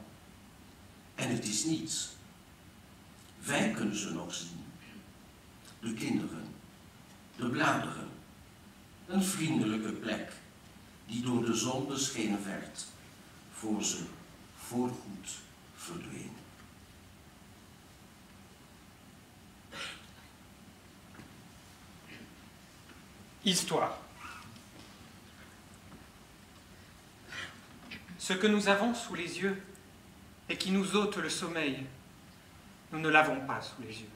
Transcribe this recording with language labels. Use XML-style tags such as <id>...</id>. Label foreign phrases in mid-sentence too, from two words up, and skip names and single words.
<nl>En het is niets. Wij kunnen ze nog zien. De kinderen, de bladeren. Een vriendelijke plek die door de zon beschenen werd, voor ze voorgoed verdween.</nl> <fr>Histoire. Ce que nous avons sous les yeux et qui nous ôte le sommeil, nous ne l'avons pas sous les yeux.</fr>